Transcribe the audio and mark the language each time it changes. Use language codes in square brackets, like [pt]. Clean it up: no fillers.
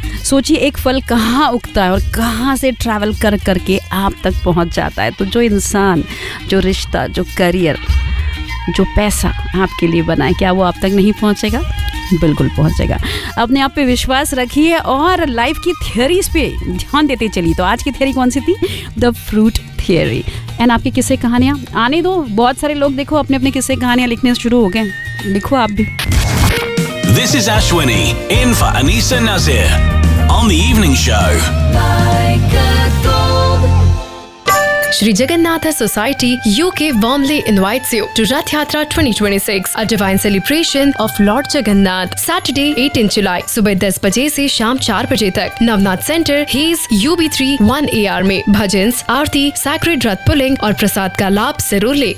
[hi] सोचिए एक फल कहाँ उगता है और कहाँ से ट्रैवल कर करके आप तक पहुँच जाता है। तो जो इंसान, जो रिश्ता, जो करियर, जो पैसा आपके लिए बना है, क्या वो आप तक नहीं पहुँचेगा? बिल्कुल पहुँचेगा। अपने आप पे विश्वास रखिए और लाइफ की थियोरीज पे ध्यान देते चलिए। तो आज की थियोरी कौन सी थी? The fruit theory. एंड आपकी किस्से कहानियाँ आने दो, बहुत सारे लोग देखो अपने अपने किस्से कहानियाँ लिखने शुरू हो गए, लिखो आप भी। [en] This is Ashwini, in for Anisa Nazir, on The Evening Show. Shri Jagannath society UK warmly invites you to Rath Yatra 2026, a divine celebration of Lord Jagannath. [hi] Saturday 18 जुलाई सुबह 10 बजे से शाम 4 बजे तक Navnath centre his UB3 1AR में भजन, आरती, सैक्रेड रथ पुलिंग और प्रसाद का लाभ जरूर ले।